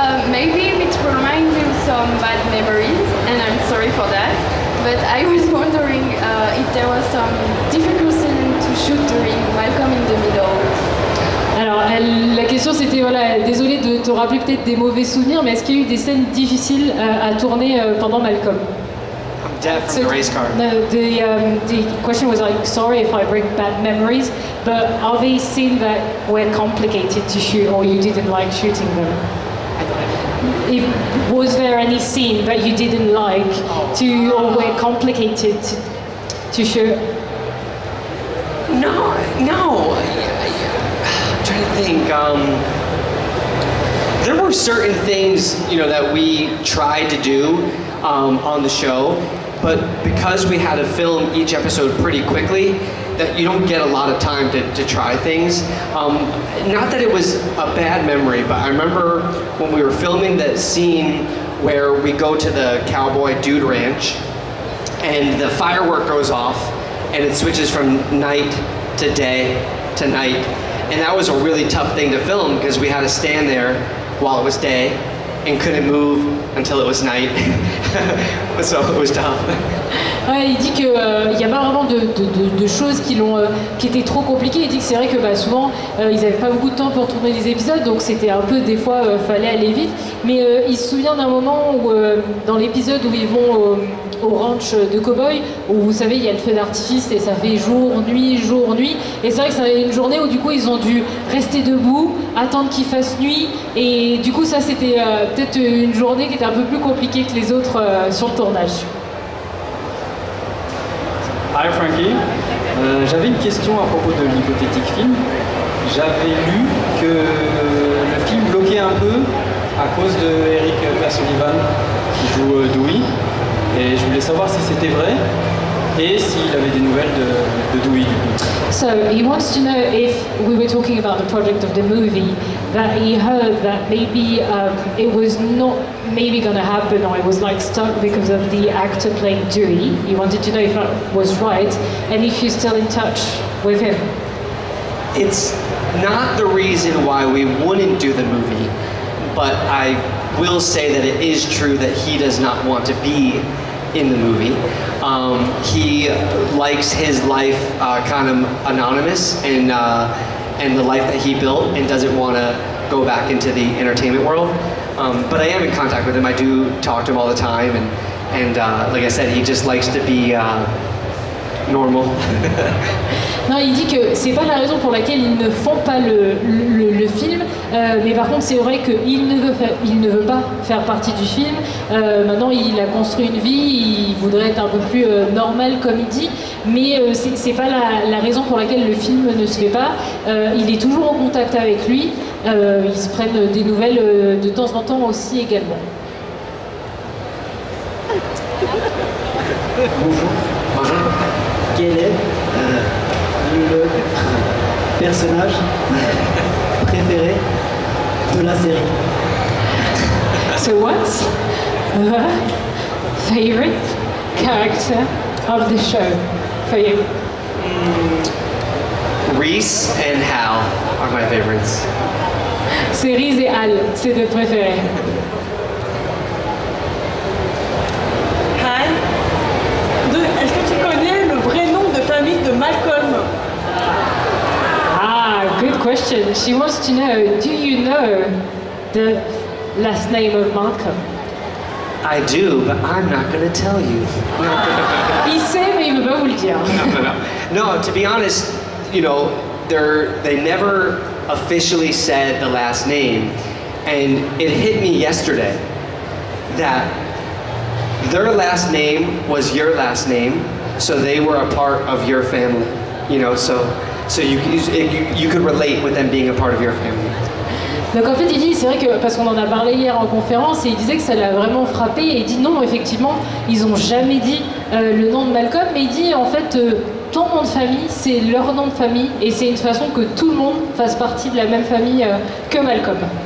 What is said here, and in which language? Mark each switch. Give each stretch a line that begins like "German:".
English: Maybe it reminds you some bad memories, and I'm sorry for that. But I was wondering if there was some difficult scene to shoot during Malcolm in the Middle.
French: Alors, la question c'était, voilà, désolé de te rappeler peut-être des mauvais souvenirs, mais est-ce qu'il y a eu des scènes difficiles à tourner pendant Malcolm?
English: Death from the race car. No, the question was like, sorry if I bring bad memories, but are they scenes that were complicated to shoot or you didn't like shooting them? Was there any scene that you didn't like or were complicated to shoot? No. I'm trying to think. There were certain things, that we tried to do on the show, but because we had to film each episode pretty quickly, that you don't get a lot of time to try things. Not that it was a bad memory, but I remember when we were filming that scene where we go to the Cowboy Dude Ranch and the firework goes off and it switches from night to day to night. And that was a really tough thing to film because we had to stand there while it was day and couldn't move until it was night. So it was tough.
French: Ouais, il dit qu'il n'y a pas vraiment de choses qui étaient trop compliquées. Il dit que c'est vrai que souvent ils n'avaient pas beaucoup de temps pour tourner les épisodes, donc c'était un peu, des fois fallait aller vite, mais il se souvient d'un moment où dans l'épisode où ils vont au ranch de cow-boy, où vous savez il y a le feu d'artifice et ça fait jour, nuit, et c'est vrai que c'est une journée où du coup ils ont dû rester debout, attendre qu'il fasse nuit, et du coup ça c'était peut-être une journée qui était un peu plus compliquée que les autres sur le tournage.
English: Hi Frankie,
French: j'avais une question à propos de l'hypothétique film. J'avais lu que le film bloquait un peu à cause de Eric Sullivan qui joue Dewey, et je voulais savoir si c'était vrai et s'il avait des nouvelles de Dewey du coup.
English: So he wants to know if we were talking about the project of the movie, that he heard that maybe it was not maybe going to happen, or it was like stuck because of the actor playing Dewey. He wanted to know if that was right and if you're still in touch with him. It's not the reason why we wouldn't do the movie, but I will say that it is true that he does not want to be in the movie. He likes his life kind of anonymous and the life that he built, and doesn't want to go back into the entertainment world. But I am in contact with him. I do talk to him all the time, and like I said, he just likes to be normal.
French: Non, il dit que c'est pas la raison pour laquelle ils ne font pas le film, mais par contre c'est vrai qu'il ne veut pas faire partie du film. Maintenant il a construit une vie, il voudrait être un peu plus normal comme il dit, mais c'est pas la raison pour laquelle le film ne se fait pas. Il est toujours en contact avec lui, ils se prennent des nouvelles de temps en temps aussi également. Bonjour. Quel est le personnage préféré de la série?
English: So what's the favorite character of the show for you? Reese and Hal are my favorites.
French: C'est Reese et Hal, c'est deux préférés.
English: Hi.
French: Est-ce que tu connais le vrai nom de famille de Malcolm?
English: Ah, good question. She wants to know, do you know the last name of Malcolm? I do, but I'm not going to tell you.
French: Il sait, mais il ne veut pas vous le dire.
English: No. No, to be honest, you know, they never officially said the last name, and it hit me yesterday that their last name was your last name, so they were a part of your family, you know, so you could relate with them being a part of your family.
French: Donc en fait il dit, c'est vrai que, parce qu'on en a parlé hier en conférence, et il disait que ça l'a vraiment frappé, et il dit non, effectivement, ils ont jamais dit le nom de Malcolm, mais il dit en fait ton nom de famille, c'est leur nom de famille, et c'est une façon que tout le monde fasse partie de la même famille que Malcolm.